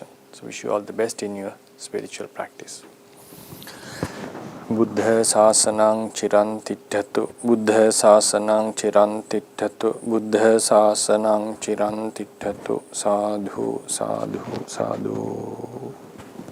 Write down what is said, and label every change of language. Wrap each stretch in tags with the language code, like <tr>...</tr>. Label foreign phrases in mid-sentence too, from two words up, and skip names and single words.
<en>So wish you all the best in your spiritual practice.</en> <pi>Buddha sasanang chiran tittatu, Buddha sasanang chiran tittatu, Buddha sasanang chiran tittatu, sadhu, sadhu, sadhu.</pi>